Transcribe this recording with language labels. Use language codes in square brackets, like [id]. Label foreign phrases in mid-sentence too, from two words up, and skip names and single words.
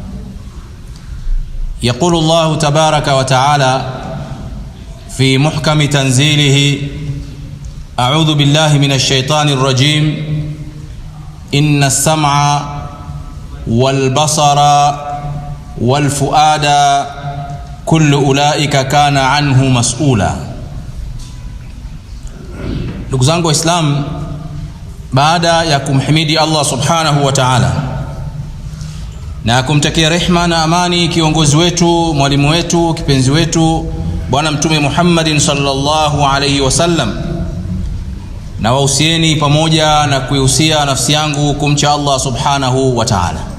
[ar] يقول الله تبارك وتعالى في محكم تنزيله: أعوذ بالله من الشيطان الرجيم إن السمع والبصر والفؤاد كل أولئك كان عنه مسؤولا. [sw] Ndugu zangu Waislamu, baada ya kumhimidi Allah [ar] سبحانه وتعالى [sw] na kumtakia rehma na amani kiongozi wetu, mwalimu wetu, kipenzi wetu Bwana Mtume Muhammadin [ar] صلى الله عليه وسلم, [sw] na wahusieni pamoja na kuihusia nafsi yangu kumcha Allah [ar] سبحانه وتعالى.